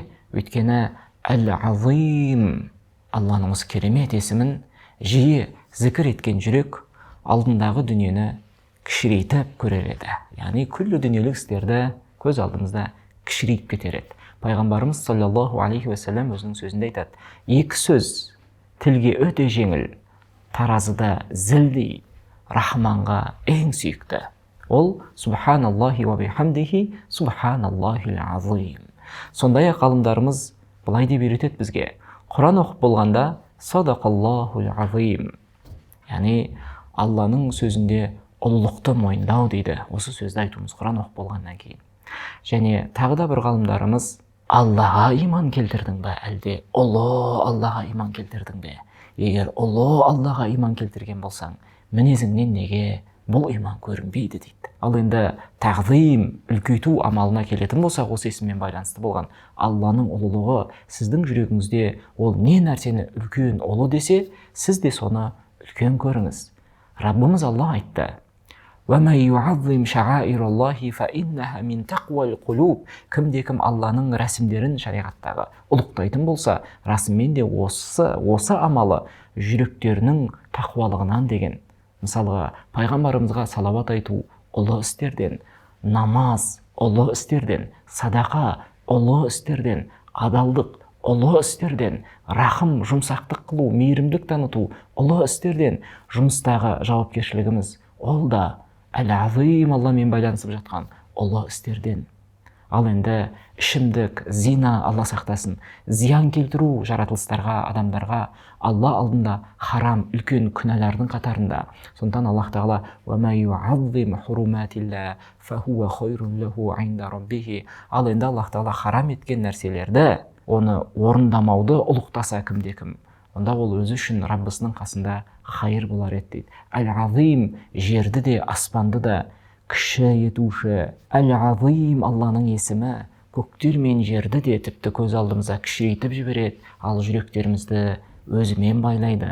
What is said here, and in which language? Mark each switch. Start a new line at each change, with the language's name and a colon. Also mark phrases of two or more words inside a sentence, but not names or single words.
Kazakh: Өйткені Әл-Азим, Алланың осы керемет есімін жиі зікір еткен жүрек алдындағы дүниені кішірейтіп көрер еді. Яғни күллі дүниелік істерді көз алдымызда кішірейіп кетер еді. Пайғамбарымыз
Arabic: صلى الله عليه وسلم
Kazakh: өзінің сөзінде айтады: 2 сөз тілге өте жеңіл, таразыда зілдей, рахманға ең сүйікті.
Arabic: Ол سبحان الله وبحمده سبحان الله العظيم.
Kazakh: Сондай-ақ ғалымдарымыз былай деп үйретеді бізге: Құран оқып болғанда
Arabic: صدق الله العظيم,
Kazakh: яғни Алланың сөзінде ұлылықты мойындау дейді. Осы сөзді айтуымыз Құран оқып болғаннан кейін. Және тағы да бір ғалымдарымыз: Аллаға иман келтірдің бе, әлде ұлы Аллаға иман келтірдің бе? Егер ұлы Аллаға иман келтірген болсаң, мінезіңнен неге бұл иман көрінбейді дейді. Ал енді тағзим, үлкейту амалына келетін болсақ, осы есіммен байланысты болған Алланың ұлылығы сіздің жүрегіңізде ол не нәрсені үлкен ұлы десе, сіз де соны үлкен көріңіз. Раббымыз Алла айтты:
Arabic: وَمَنْ يُعَظِّمْ شَعَائِرَ اللَّهِ فَإِنَّهَا مِنْ تَقْوَى الْقُلُوبِ.
Kazakh: Кімде-кім Алланың рәсімдерін шариғаттағы ұлықтайтын болса, расымен де осы амалы жүректерінің тақуалығынан деген. Мысалға, пайғамбарымызға салауат айту ұлы істерден, намаз ұлы істерден, садақа ұлы істерден, адалдық ұлы істерден, рахым, жұмсақтық қылу, мейірімдік таныту ұлы істерден, жұмыстағы жауапкершілігіміз ол да Әл-Азим, Алламен байланысып жатқан ұлы істерден. Ал енді ішімдік, зина, Алла сақтасын, зиян келтіру жаратылыстарға, адамдарға Алла алдында харам, үлкен күнәлардың қатарында. Сондықтан Аллах Тағала:
Arabic: وَمَا يُعَظِّمْ حُرُمَاتِ اللَّهِ فَهُوَ خَيْرٌ لَهُ عِنْدَ رَبِّهِ.
Kazakh: Ал енді Аллах Тағала харам еткен нәрселерді оны орындамауды ұлықтаса кімде-кім, онда ол өзі үшін Раббысының қасында хайыр болар еді дейді. Әл-Азим, жерді де аспанды да кіші етуші. Әл-Азим Алланың есімі көктер мен жерді де тіпті көз алдымызға кішірейтіп жібереді, ал жүректерімізді өзімен байлайды.